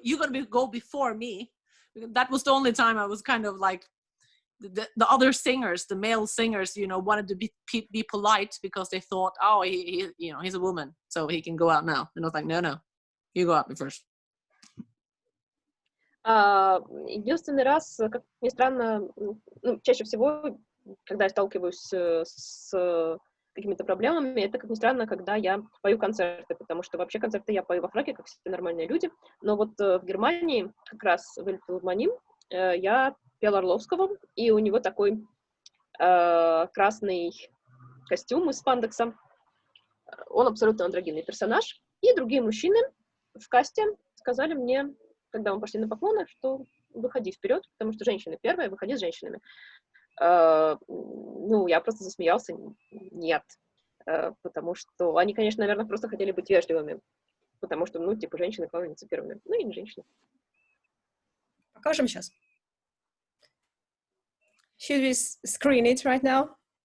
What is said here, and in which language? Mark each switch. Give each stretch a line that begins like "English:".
English: You're gonna go before me. That was the only time I was kind of like the other singers, the male singers, you know, wanted to be polite because they thought, oh, he you know, he's a woman, so he can go out now. And I was like, no, you go out first.
Russian: Единственный раз, как ни странно, ну, чаще всего, когда я сталкиваюсь с какими-то проблемами, это, как ни странно, когда я пою концерты, потому что вообще концерты я пою во фраке, как все нормальные люди, но вот в Германии, как раз в Эльфилармонии, я пела Орловского, и у него такой красный костюм из спандекса, он абсолютно андрогинный персонаж, и другие мужчины в касте сказали мне, когда мы пошли на поклоны, что выходи вперед, потому что женщины первые, выходи с женщинами. Ну, я просто засмеялся, нет, потому что они, конечно, наверное, просто хотели быть вежливыми, потому что, ну, типа, женщины кланяются первыми, ну, и не женщины. Покажем сейчас.
English: Should we screen it right now?